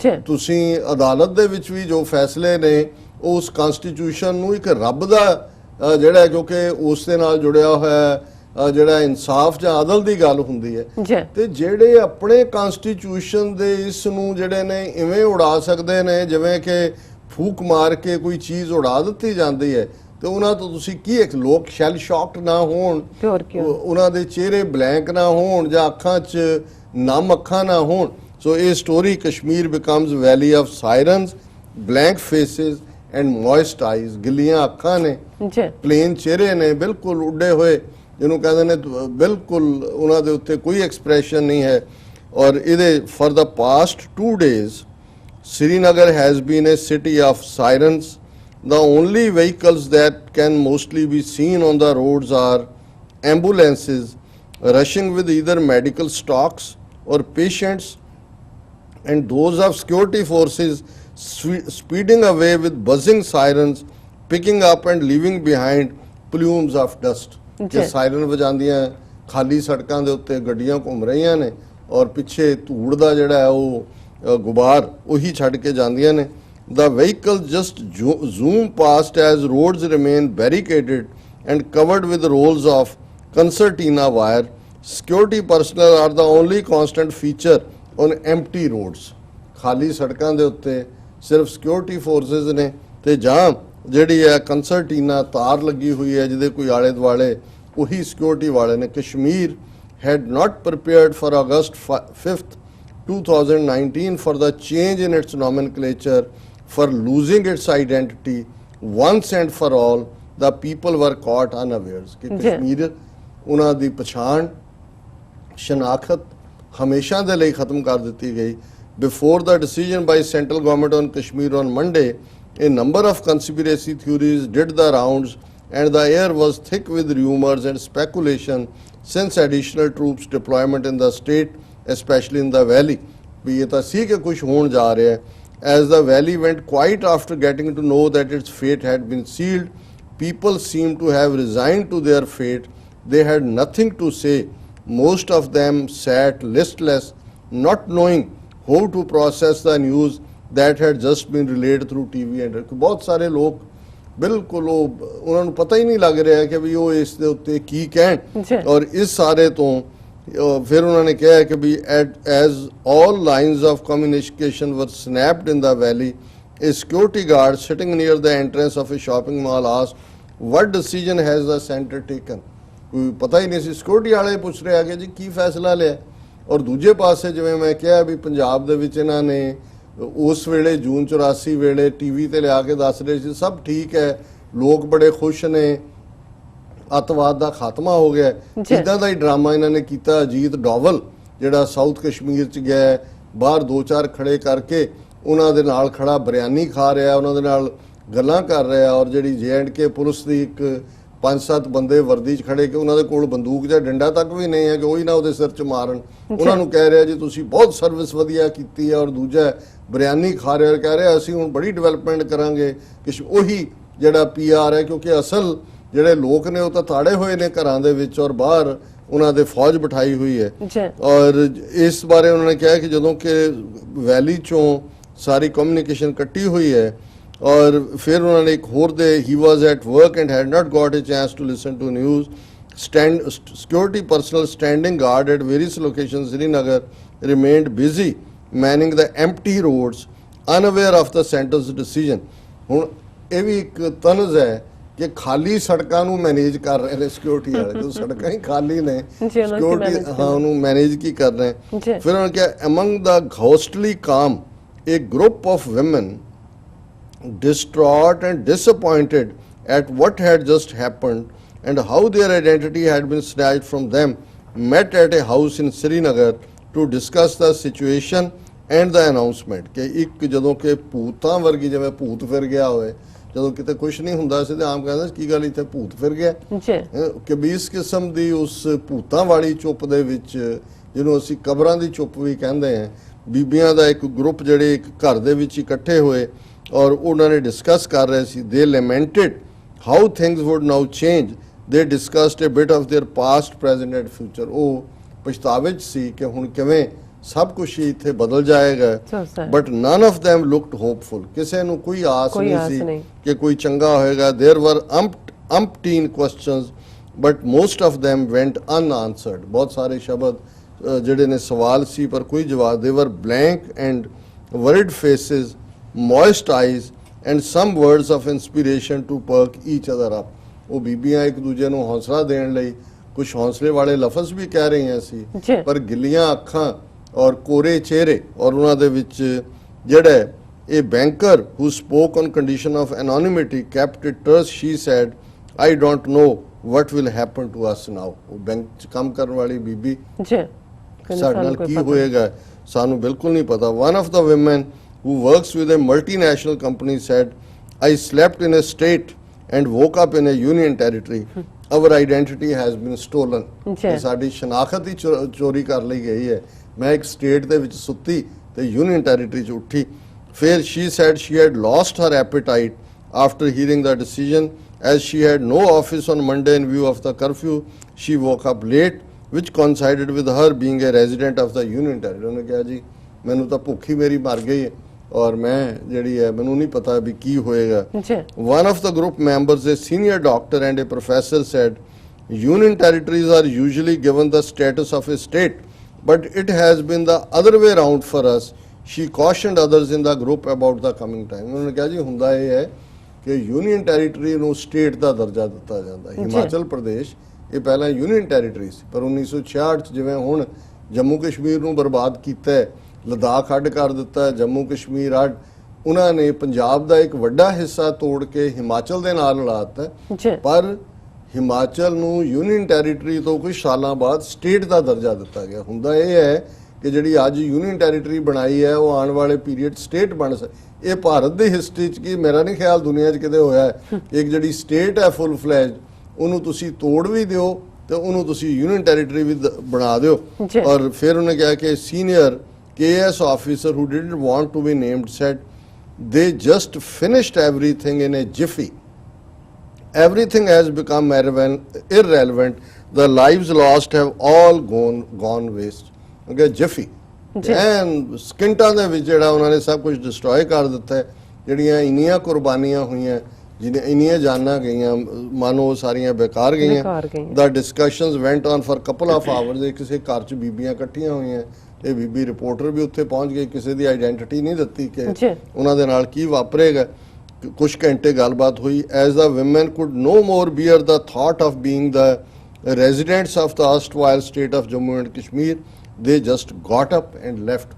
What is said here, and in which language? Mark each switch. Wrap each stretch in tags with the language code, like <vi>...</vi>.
<pa>ਤੁਸੀਂ ਅਦਾਲਤ ਦੇ ਵਿੱਚ ਵੀ ਜੋ ਫੈਸਲੇ ਨੇ ਉਸ ਕਨਸਟੀਟਿਊਸ਼ਨ ਨੂੰ ਇੱਕ ਰੱਬ ਦਾ ਜਿਹੜਾ, ਕਿਉਂਕਿ ਉਸ ਦੇ ਨਾਲ ਜੁੜਿਆ ਹੋਇਆ ਜਿਹੜਾ ਇਨਸਾਫ ਜਾਂ ਅਦਲ ਦੀ ਗੱਲ ਹੁੰਦੀ ਹੈ, ਤੇ ਜਿਹੜੇ ਆਪਣੇ ਕਨਸਟੀਟਿਊਸ਼ਨ ਦੇ ਇਸ ਨੂੰ ਜਿਹੜੇ ਨੇ ਇਵੇਂ ਉਡਾ ਸਕਦੇ ਨੇ ਜਿਵੇਂ ਕਿ ਫੂਕ ਮਾਰ ਕੇ ਕੋਈ ਚੀਜ਼ ਉਡਾ ਦਿੱਤੀ ਜਾਂਦੀ ਹੈ, ਤੇ ਉਹਨਾਂ ਤੋਂ ਤੁਸੀਂ ਕੀ, ਇੱਕ ਲੋਕ ਸ਼ੈਲ ਸ਼ੌਕਡ ਨਾ ਹੋਣ, ਉਹਨਾਂ ਦੇ ਚਿਹਰੇ ਬਲੈਂਕ ਨਾ ਹੋਣ ਜਾਂ ਅੱਖਾਂ 'ਚ ਨਮ ਅੱਖਾਂ ਨਾ ਹੋਣ।</pa> <en>So ਇਹ story Kashmir becomes valley of sirens, blank faces and moist eyes.</en> <pa>ਗਿੱਲੀਆਂ ਅੱਖਾਂ ਨੇ, ਪਲੇਨ ਚਿਹਰੇ ਨੇ, ਬਿਲਕੁਲ ਉੱਡੇ ਹੋਏ, ਜਿਹਨੂੰ ਕਹਿੰਦੇ ਨੇ ਬਿਲਕੁਲ ਉਹਨਾਂ ਦੇ ਉੱਤੇ ਕੋਈ ਐਕਸਪ੍ਰੈਸ਼ਨ ਨਹੀਂ ਹੈ। ਔਰ ਇਹਦੇ</pa> <en>For the past 2 days Srinagar has been a city of sirens. The only vehicles that can mostly be seen on the roads are ambulances rushing with either medical stocks or patients, and those of security forces speeding away with buzzing sirens, picking up and leaving behind plumes of dust.</en> <pa>ਜੇ siren ਵਜਾਉਂਦੀਆਂ ਖਾਲੀ ਸੜਕਾਂ ਦੇ ਉੱਤੇ ਗੱਡੀਆਂ ਘੁੰਮ ਰਹੀਆਂ ਨੇ ਔਰ ਪਿੱਛੇ ਧੂੜ ਦਾ ਜਿਹੜਾ ਹੈ ਉਹ ਗੁਬਾਰ ਉਹੀ ਛੱਡ ਕੇ ਜਾਂਦੀਆਂ ਨੇ।</pa> <en>The vehicles just zoom past as roads remain barricaded and covered with rolls of concertina wire. Security personnel are the only constant feature on empty roads.</en> <pa>ਖਾਲੀ ਸੜਕਾਂ ਦੇ ਉੱਤੇ ਸਿਰਫ ਸਿਕਿਉਰਿਟੀ ਫੋਰਸਿਸ ਨੇ ਤੇ ਜਾਂ ਜਿਹੜੀ ਹੈ ਕੰਸਰਟੀਨਾ ਤਾਰ ਲੱਗੀ ਹੋਈ ਹੈ ਜਿਹਦੇ ਕੋਈ ਆਲੇ ਦੁਆਲੇ, ਉਹੀ ਸਿਕਿਉਰਿਟੀ ਵਾਲੇ ਨੇ।</pa> <en>Kashmir had not prepared for August 5th, 2019 for the change in its nomenclature, for losing its identity once and for all. The people were caught unawares</en> <pa>ਕਿ ਕਸ਼ਮੀਰ ਉਹਨਾਂ ਦੀ ਪਛਾਣ, ਸ਼ਨਾਖਤ ਹਮੇਸ਼ਾ ਦੇ ਲਈ ਖਤਮ ਕਰ ਦਿੱਤੀ ਗਈ।</pa> <en>Before the decision by central government on Kashmir on Monday, a number of conspiracy theories did the rounds and the air was thick with rumors and speculation since additional troops deployment in the state, especially in the valley.</en> <pa>ਵੀ ਇਹ ਤਾਂ ਸੀ ਕਿ ਕੁਝ ਹੋਣ ਜਾ ਰਿਹਾ ਹੈ।</pa> <en>As the valley went quiet after getting to know that its fate had been sealed, people seemed to have resigned to their fate. They had nothing to say. Most of them sat listless, not knowing how to process the news that had just been relayed through TV and</en> <pa>ਬਹੁਤ ਸਾਰੇ ਲੋਕ ਬਿਲਕੁਲ ਉਹਨਾਂ ਨੂੰ ਪਤਾ ਹੀ ਨਹੀਂ ਲੱਗ ਰਿਹਾ ਕਿ ਵੀ ਉਹ ਇਸ ਦੇ ਉੱਤੇ ਕੀ ਕਹਿਣ। ਔਰ ਇਸ ਸਾਰੇ ਤੋਂ ਫਿਰ ਉਹਨਾਂ ਨੇ ਕਿਹਾ ਕਿ ਵੀ</pa> <en>as all lines of communication were snapped in the valley, a security guard sitting near the entrance of a shopping mall asked, what decision has the center taken?</en> <pa>ਕੋਈ ਪਤਾ ਹੀ ਨਹੀਂ ਸੀ। ਸਿਕਿਉਰਿਟੀ ਵਾਲੇ ਪੁੱਛ ਰਹੇ ਆ ਕਿ ਜੀ ਕੀ ਫੈਸਲਾ ਲਿਆ। ਔਰ ਦੂਜੇ ਪਾਸੇ ਜਿਵੇਂ ਮੈਂ ਕਿਹਾ ਵੀ ਪੰਜਾਬ ਦੇ ਵਿੱਚ ਇਹਨਾਂ ਨੇ ਉਸ ਵੇਲੇ ਜੂਨ 84 ਵੇਲੇ ਟੀਵੀ ਤੇ ਲਿਆ ਕੇ ਦੱਸ ਰਹੇ ਸੀ ਸਭ ਠੀਕ ਹੈ, ਲੋਕ ਬੜੇ ਖੁਸ਼ ਨੇ, ਅੱਤਵਾਦ ਦਾ ਖਾਤਮਾ ਹੋ ਗਿਆ। ਇਦਾਂ ਦਾ ਹੀ ਡਰਾਮਾ ਇਹਨਾਂ ਨੇ ਕੀਤਾ। ਅਜੀਤ ਡੋਵਲ ਜਿਹੜਾ ਸਾਊਥ ਕਸ਼ਮੀਰ 'ਚ ਗਿਆ, ਬਾਹਰ 2-4 ਖੜੇ ਕਰਕੇ ਉਹਨਾਂ ਦੇ ਨਾਲ ਖੜਾ ਬਿਰਿਆਨੀ ਖਾ ਰਿਹਾ, ਉਹਨਾਂ ਦੇ ਨਾਲ ਗੱਲਾਂ ਕਰ ਰਿਹਾ। ਔਰ ਜਿਹੜੀ JNK ਪੁਲਿਸ ਦੀ ਇੱਕ 5-7 ਬੰਦੇ ਵਰਦੀ 'ਚ ਖੜੇ ਕਿ ਉਹਨਾਂ ਦੇ ਕੋਲ ਬੰਦੂਕ ਜਾਂ ਡੰਡਾ ਤੱਕ ਵੀ ਨਹੀਂ ਹੈ ਕਿ ਉਹੀ ਨਾ ਉਹਦੇ ਸਿਰ 'ਚ ਮਾਰਨ। ਉਹਨਾਂ ਨੂੰ ਕਹਿ ਰਿਹਾ ਜੀ ਤੁਸੀਂ ਬਹੁਤ ਸਰਵਿਸ ਵਧੀਆ ਕੀਤੀ ਹੈ। ਔਰ ਦੂਜਾ ਬਿਰਿਆਨੀ ਖਾ ਰਿਹਾ, ਕਹਿ ਰਿਹਾ ਅਸੀਂ ਹੁਣ ਬੜੀ ਡਿਵੈਲਪਮੈਂਟ ਕਰਾਂਗੇ। ਉਹੀ ਜਿਹੜਾ PR ਹੈ, ਕਿਉਂਕਿ ਅਸਲ ਜਿਹੜੇ ਲੋਕ ਨੇ ਉਹ ਤਾਂ ਤਾੜੇ ਹੋਏ ਨੇ ਘਰਾਂ ਦੇ ਵਿੱਚ ਔਰ ਬਾਹਰ ਉਹਨਾਂ ਦੇ ਫੌਜ ਬਿਠਾਈ ਹੋਈ ਹੈ। ਔਰ ਇਸ ਬਾਰੇ ਉਹਨਾਂ ਨੇ ਕਿਹਾ ਕਿ ਜਦੋਂ ਕਿ ਵੈਲੀ 'ਚੋਂ ਸਾਰੀ ਕਮਿਊਨੀਕੇਸ਼ਨ ਕੱਟੀ ਹੋਈ ਹੈ। ਔਰ ਫਿਰ ਉਹਨਾਂ ਨੇ ਇੱਕ ਹੋਰ ਦੇ ਹੀ</pa> <en>Was at work and had not got a chance to listen to news. Security personnel standing guard at various locations in Srinagar remained busy manning the empty roads, unaware of the center's decision.</en> <pa>ਹੁਣ ਇਹ ਵੀ ਇੱਕ ਤਨਜ਼ ਹੈ ਕਿ ਖਾਲੀ ਸੜਕਾਂ ਨੂੰ manage ਕਰ ਰਹੇ ਨੇ ਸਿਕਿਉਰਿਟੀ ਵਾਲੇ। ਜਦੋਂ ਸੜਕਾਂ ਹੀ ਖਾਲੀ ਨੇ, ਸਿਕਿਉਰਿਟੀ ਹਾਂ ਉਹਨੂੰ ਮੈਨੇਜ ਕੀ ਕਰ ਰਹੇ। ਫਿਰ ਉਹਨਾਂ ਕਿਹਾ</pa> <en>among the ghostly calm, a group of women distraught and disappointed at what had just happened and how their identity had been snatched from them, met at a house in Srinagar to discuss the situation and the announcement।</en> <pa>ਕਿ ਇੱਕ ਜਦੋਂ ਕਿ ਭੂਤਾਂ ਵਰਗੀ ਜਿਵੇਂ ਭੂਤ ਫਿਰ ਗਿਆ ਹੋਵੇ, ਜਦੋਂ ਕਿਤੇ ਕੁਝ ਨਹੀਂ ਹੁੰਦਾ ਸੀ ਤੇ ਆਮ ਕਹਿੰਦਾ ਕੀ ਗੱਲ ਇੱਥੇ ਭੂਤ ਫਿਰ ਗਿਆ ਜੀ, ਕਿ ਵੀ ਇਸ ਕਿਸਮ ਦੀ ਉਸ ਭੂਤਾਂ ਵਾਲੀ ਚੁੱਪ ਦੇ ਵਿੱਚ, ਜਿਹਨੂੰ ਅਸੀਂ ਕਬਰਾਂ ਦੀ ਚੁੱਪ ਵੀ ਕਹਿੰਦੇ ਹਾਂ, ਬੀਬੀਆਂ ਦਾ ਇੱਕ ਗਰੁੱਪ ਜਿਹੜੇ ਇੱਕ ਘਰ ਦੇ ਵਿੱਚ ਇਕੱਠੇ ਹੋਏ ਔਰ ਉਹਨਾਂ ਨੇ ਡਿਸਕਸ ਕਰ ਰਹੇ ਸੀ।</pa> <en>They lamented how things would now change, they discussed a bit of their past present and future.</en> <pa>ਉਹ ਪਛਤਾਵੇ 'ਚ ਸੀ ਕਿ ਹੁਣ ਕਿਵੇਂ ਸਭ ਕੁਝ ਹੀ ਇੱਥੇ ਬਦਲ ਜਾਏਗਾ।</pa> <en>So sad. But none of them looked hopeful,</en> <pa>ਕਿਸੇ ਨੂੰ ਕੋਈ ਆਸ ਕੋਈ ਨਹੀਂ ਆਸ ਸੀ ਨਹੀਂ। ਕਿ ਕੋਈ ਚੰਗਾ ਹੋਏਗਾ।</pa> <en>there were umpteen questions but most of them went unanswered।</en> <pa>ਬਹੁਤ ਸਾਰੇ ਸ਼ਬਦ ਜਿਹੜੇ ਨੇ ਸਵਾਲ ਸੀ ਪਰ ਕੋਈ ਜਵਾਬ।</pa> <en>they were blank and worried faces, moist eyes and some words of inspiration to perk each other up।</en> <pa>ਉਹ ਬੀਬੀਆਂ ਇੱਕ ਦੂਜੇ ਨੂੰ ਹੌਸਲਾ ਦੇਣ ਲਈ ਕੁਝ ਹੌਸਲੇ ਵਾਲੇ ਲਫ਼ਜ਼ ਵੀ ਕਹਿ ਰਹੀਆਂ ਸੀ, ਜੀ। ਪਰ ਗਿੱਲੀਆਂ ਅੱਖਾਂ ਔਰ ਕੋਰੇ ਚਿਹਰੇ। ਔਰ ਉਹਨਾਂ ਦੇ ਵਿੱਚ ਜਿਹੜਾ ਇਹ banker</pa> <en>who spoke on condition of anonymity kept it terse। she said, I don't know what will happen to us now।</en> <pa>ਉਹ ਬੈਂਕ 'ਚ ਕੰਮ ਕਰਨ ਵਾਲੀ ਬੀਬੀ, ਜੀ, ਸਾਡੇ ਨਾਲ ਕੀ ਹੋਏਗਾ ਸਾਨੂੰ ਬਿਲਕੁਲ ਨਹੀਂ ਪਤਾ।</pa> <en>one of the women who works with a multinational company said, I slept in a state and woke up in a union territory। our identity has been stolen।</en> <pa>ਜੀ। ਸਾਡੀ ਸ਼ਨਾਖਤ ਹੀ ਚੋਰੀ ਕਰ ਲਈ ਗਈ ਹੈ। ਮੈਂ ਇੱਕ ਸਟੇਟ ਦੇ ਵਿੱਚ ਸੁੱਤੀ ਤੇ ਯੂਨੀਅਨ ਟੈਰੀਟਰੀ 'ਚ ਉੱਠੀ।</pa> <en>ਫਿਰ she said she had lost her appetite after hearing the decision as she had no office on Monday in view of the curfew। she woke up late which coincided with her being a resident of the union territory।</en> <pa>ਉਹਨੇ ਕਿਹਾ ਜੀ ਮੈਨੂੰ ਤਾਂ ਭੁੱਖ ਹੀ ਮੇਰੀ ਮਰ ਗਈ ਹੈ ਔਰ ਮੈਂ ਜਿਹੜੀ ਹੈ ਮੈਨੂੰ ਨਹੀਂ ਪਤਾ ਵੀ ਕੀ ਹੋਏਗਾ। ਜੀ,</pa> <en>One of the group members, a senior doctor and a professor, said, Union territories are usually given the status of a state, but it has been the other way around for us। She cautioned others in the group about the coming time।</en> <pa>ਉਹਨੇ ਕਿਹਾ ਜੀ ਹੁੰਦਾ ਇਹ ਹੈ ਕਿ union territory ਨੂੰ state ਦਾ ਦਰਜਾ ਦਿੱਤਾ ਜਾਂਦਾ। ਹਿਮਾਚਲ ਪ੍ਰਦੇਸ਼ ਇਹ ਪਹਿਲਾਂ ਯੂਨੀਅਨ ਟੈਰੀਟਰੀ ਸੀ, ਪਰ 1966 'ਚ ਜਿਵੇਂ ਹੁਣ ਜੰਮੂ ਕਸ਼ਮੀਰ ਨੂੰ ਬਰਬਾਦ ਕੀਤਾ ਹੈ, ਲਦਾਖ ਅੱਡ ਕਰ ਦਿੱਤਾ, ਜੰਮੂ ਕਸ਼ਮੀਰ ਅੱਡ, ਉਹਨਾਂ ਨੇ ਪੰਜਾਬ ਦਾ ਇੱਕ ਵੱਡਾ ਹਿੱਸਾ ਤੋੜ ਕੇ ਹਿਮਾਚਲ ਦੇ ਨਾਲ ਲਾਤਾ। ਜੀ, ਪਰ ਹਿਮਾਚਲ ਨੂੰ ਯੂਨੀਅਨ ਟੈਰੀਟਰੀ ਤੋਂ ਕੁਝ ਸਾਲਾਂ ਬਾਅਦ ਸਟੇਟ ਦਾ ਦਰਜਾ ਦਿੱਤਾ ਗਿਆ। ਹੁੰਦਾ ਇਹ ਹੈ ਕਿ ਜਿਹੜੀ ਅੱਜ ਯੂਨੀਅਨ ਟੈਰੀਟਰੀ ਬਣਾਈ ਹੈ ਉਹ ਆਉਣ ਵਾਲੇ ਪੀਰੀਅਡ ਸਟੇਟ ਬਣ ਇਹ ਭਾਰਤ ਦੀ ਹਿਸਟਰੀ 'ਚ ਕੀ ਮੇਰਾ ਨਹੀਂ ਖਿਆਲ ਦੁਨੀਆ 'ਚ ਕਿਤੇ ਹੋਇਆ ਹੈ। ਇੱਕ ਜਿਹੜੀ ਸਟੇਟ ਹੈ ਫੁੱਲ ਫਲੈਜ, ਉਹਨੂੰ ਤੁਸੀਂ ਤੋੜ ਵੀ ਦਿਓ ਤੇ ਉਹਨੂੰ ਤੁਸੀਂ ਯੂਨੀਅਨ ਟੈਰੀਟਰੀ ਵੀ ਬਣਾ ਦਿਓ। ਜੀ। ਔਰ ਫਿਰ ਉਹਨੇ ਕਿਹਾ ਕਿ</pa> <en>Senior KS officer who didn't want to be named said they just finished everything in a jiffy। Everything has become irrelevant। The lives lost have all gone waste। Okay, jiffy।</en> <pa>ਐਨ ਸਕਿੰਟਾਂ ਦੇ ਵਿੱਚ ਜਿਹੜਾ ਉਹਨਾਂ ਨੇ ਸਭ ਕੁਝ ਡਿਸਟਰੋਏ ਕਰ ਦਿੱਤਾ ਹੈ। ਜਿਹੜੀਆਂ ਇੰਨੀਆਂ ਕੁਰਬਾਨੀਆਂ ਹੋਈਆਂ, ਜਿਹਨੇ ਇੰਨੀਆਂ ਜਾਨਾਂ ਗਈਆਂ, ਮਾਨੋ ਸਾਰੀਆਂ ਬੇਕਾਰ ਗਈਆਂ।</pa> <en>The discussions went on for couple of hours।</en> <pa>ਇਹ ਕਿਸੇ ਘਰ 'ਚ ਬੀਬੀਆਂ ਇਕੱਠੀਆਂ ਹੋਈਆਂ, ਇਹ ਬੀਬੀ ਰਿਪੋਰਟਰ ਵੀ ਉੱਥੇ ਪਹੁੰਚ ਗਏ, ਕਿਸੇ ਦੀ ਆਈਡੈਂਟੀਟੀ ਨਹੀਂ ਦਿੱਤੀ ਕਿ ਉਹਨਾਂ ਦੇ ਨਾਲ ਕੀ ਵਾਪਰੇਗਾ। ਕੁਝ ਘੰਟੇ ਗੱਲਬਾਤ ਹੋਈ।</pa> <en>As the women could no more bear the thought of being the residents of the erstwhile state of Jammu and Kashmir, they just got up and left।</en>